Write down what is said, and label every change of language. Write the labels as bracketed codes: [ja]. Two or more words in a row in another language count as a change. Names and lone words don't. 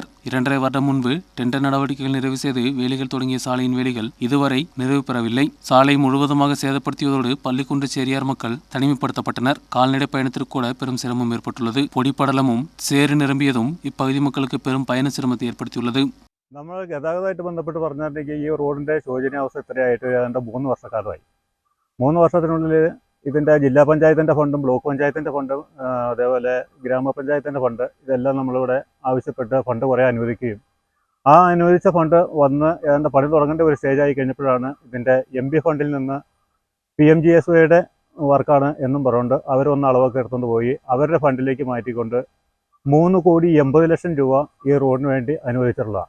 [ta] 2.5 வருடம் முன்பு டெண்டர் நடவடிக்கைகள் நிறைவு செய்து வேலைகள் தொடங்கிய சாலையின் வேலைகள் இதுவரை நிறைவு பெறவில்லை. சாலை முழுவதுமாக சேதப்படுத்தியதோடு பள்ளிக்குன்று சேரியார் மக்கள் தனிமைப்படுத்தப்பட்டனர். கால்நடை பயணத்திற்கு கூட பெரும் சிரமம் ஏற்பட்டுள்ளது. പൊടിപടലமுം சேறு நிரம்பிയതും இப்பகுதி மக்களுக்கு பெரும் பயண சிரமத்தை ஏற்படுத்தியுள்ளது. [ml] നമ്മൾ ഗതാഗതമായിട്ട് ബന്ധപ്പെട്ട് പറഞ്ഞിട്ടുണ്ടെങ്കിൽ ഈ റോഡിൻ്റെ ശോചനീയാവസ്ഥ ഇത്രയായിട്ട് ഏതാണ്ട് 3 വർഷക്കാലമായി. 3 വർഷത്തിനുള്ളിൽ ഇതിൻ്റെ ജില്ലാ പഞ്ചായത്തിൻ്റെ ഫണ്ടും ബ്ലോക്ക് പഞ്ചായത്തിൻ്റെ ഫണ്ടും അതേപോലെ ഗ്രാമപഞ്ചായത്തിൻ്റെ ഫണ്ട് ഇതെല്ലാം നമ്മളിവിടെ ആവശ്യപ്പെട്ട് ഫണ്ട് കുറേ അനുവദിക്കുകയും ആ അനുവദിച്ച ഫണ്ട് വന്ന് ഏതാണ്ട് പണി തുടങ്ങേണ്ട ഒരു സ്റ്റേജായി കഴിഞ്ഞപ്പോഴാണ് ഇതിൻ്റെ MP ഫണ്ടിൽ നിന്ന് PMGSYയുടെ വർക്കാണ് എന്നും പറഞ്ഞുകൊണ്ട് അവരൊന്ന് അളവൊക്കെ എടുത്തുകൊണ്ട് പോയി അവരുടെ ഫണ്ടിലേക്ക് മാറ്റിക്കൊണ്ട് 3,80,00,000 രൂപ ഈ റോഡിന് വേണ്ടി അനുവദിച്ചിട്ടുള്ളതാണ്.